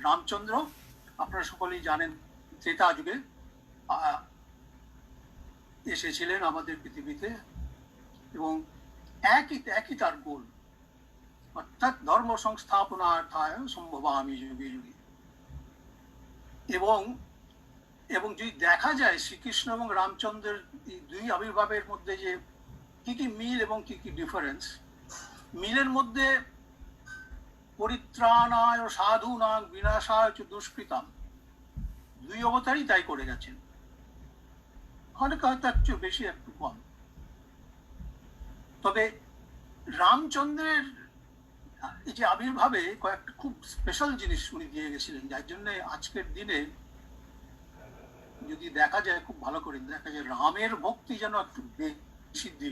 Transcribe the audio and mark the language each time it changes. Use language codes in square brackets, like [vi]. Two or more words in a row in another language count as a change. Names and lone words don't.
[bn] রামচন্দ্র আপনারা সকলেই জানেন ত্রেতা যুগে এসেছিলেন আমাদের পৃথিবীতে এবং একই তার গোল, অর্থাৎ [sa] ধর্ম সংস্থাপনার্থায় সম্ভবামি যুগে যুগে। [bn] এবং এবং যদি দেখা যায় শ্রীকৃষ্ণ এবং রামচন্দ্রের এই দুই আবির্ভাবের মধ্যে যে কি কি মিল এবং কি কি ডিফারেন্স, মিলের মধ্যে [sa] পরিত্রাণায় সাধুনাং বিনাশায় চ দুষ্কৃতাম, [bn] দুই অবতারই তাই করে গেছেন। অনেকে হয়তো একটু বেশি একটু কম, তবে রামচন্দ্রের এই যে আবির্ভাবে কয়েকটা খুব স্পেশাল জিনিস উনি দিয়ে গেছিলেন, যার জন্য আজকের দিনে যদি দেখা যায়, খুব ভালো করে দেখা যায় রামের ভক্তি যেন একটু বেশি দিক।